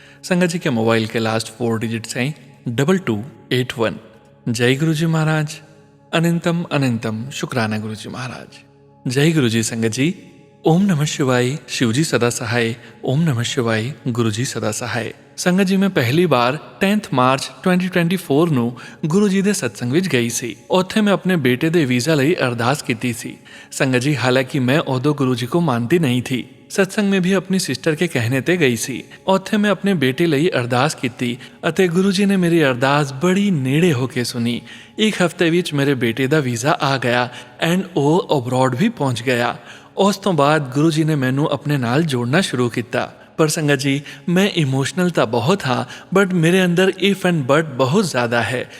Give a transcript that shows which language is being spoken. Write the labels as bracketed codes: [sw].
[hi] संगत जी के मोबाइल के लास्ट 4 डिजिट्स हैं 2281। जय गुरुजी महाराज, अनंतम अनंतम शुक्राना गुरुजी महाराज। जय गुरुजी संगत जी। ओम नमः शिवाय, शिवजी सदा सहाय। ओम नमः शिवाय, गुरुजी सदा सहाय। संगत जी, मैं पहली बार 10 मार्च 2024 [pa] ਨੂੰ ਗੁਰੂ ਜੀ ਦੇ ਸਤਸੰਗ ਵਿੱਚ ਗਈ ਸੀ। ਉੱਥੇ ਮੈਂ ਆਪਣੇ ਬੇਟੇ ਦੇ ਵੀਜ਼ਾ ਲਈ ਅਰਦਾਸ ਕੀਤੀ ਸੀ। ਸੰਗਤ ਜੀ, ਹਾਲਾਂਕਿ [hi] मैं उदो गुरु जी को मानती नहीं थी। सत्संग में भी अपनी सिस्टर के कहने ते गई सी। [pa] ਉੱਥੇ ਮੈਂ ਆਪਣੇ ਬੇਟੇ ਲਈ ਅਰਦਾਸ ਕੀਤੀ ਅਤੇ ਗੁਰੂ ਜੀ ਨੇ ਮੇਰੀ ਅਰਦਾਸ ਬੜੀ ਨੇੜੇ ਹੋ ਕੇ ਸੁਣੀ। ਇੱਕ ਹਫ਼ਤੇ ਵਿੱਚ ਮੇਰੇ ਬੇਟੇ ਦਾ ਵੀਜ਼ਾ ਆ ਗਿਆ ਐਂਡ ਉਹ ਅਬਰੋਡ ਵੀ ਪਹੁੰਚ ਗਿਆ। ਉਸ ਤੋਂ ਬਾਅਦ ਗੁਰੂ ਜੀ ਨੇ ਮੈਨੂੰ ਆਪਣੇ ਨਾਲ ਜੋੜਨਾ ਸ਼ੁਰੂ ਕੀਤਾ। ਪਰ ਸੰਗਤ ਜੀ, ਮੈਂ ਇਮੋਸ਼ਨਲ ਤਾਂ ਬਹੁਤ ਹਾਂ, ਬਟ ਮੇਰੇ ਅੰਦਰ ਇਫ ਐਂਡ ਬਟ ਬਹੁਤ ਜ਼ਿਆਦਾ ਹੈ।